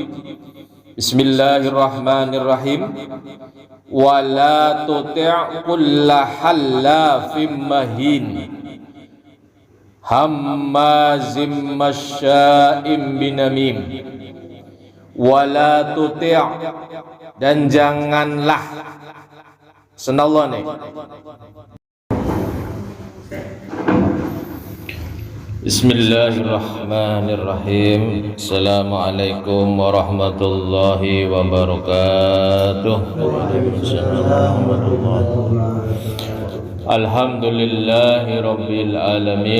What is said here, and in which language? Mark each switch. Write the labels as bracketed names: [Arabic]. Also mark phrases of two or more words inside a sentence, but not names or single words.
[Arabic] بسم الله الرحمن الرحيم. ولا تطع كل حلاف مهين هماز مشاء بنميم. ولا تطع', [Indonesian] dan janganlah. Senallah nih. [Arabic] بسم الله الرحمن الرحيم. السلام عليكم ورحمة الله وبركاته. الحمد لله رب العالمين.